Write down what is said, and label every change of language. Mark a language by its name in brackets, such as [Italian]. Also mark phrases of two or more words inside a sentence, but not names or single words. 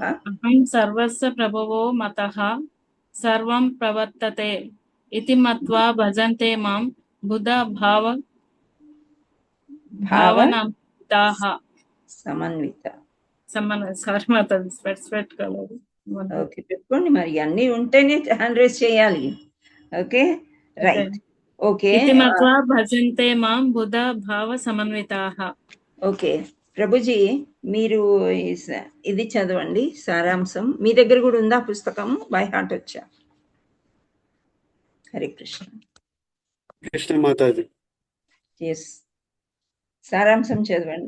[Sanskrit] అహం సర్వస్వ ప్రభవో మతః సర్వం ప్రవర్తతే ఇతి మత్వా భజంతే మాం బుధ భావనామితాః. సమన్విత. [Telugu] సారీ మాతాజీ, స్పెట్స్ పెట్టుకోలేదు. ఓకే, పెట్టుకోండి మరి, అన్నీ ఉంటేనే [English] hand raise [Telugu] చేయాలి. [English] okay right. okay [Sanskrit] इति मत्वा भजन्ते मां बुधा भाव समन्विताः. [Telugu] ఓకే ప్రభుజీ, మీరు ఇది చదవండి సారాంశం. మీ దగ్గర కూడా ఉందా పుస్తకం? [English] by heart [Telugu] వచ్చా? హరే కృష్ణ. కృష్ణ మాతాజీ. ఎస్, సారాంశం చదవండి.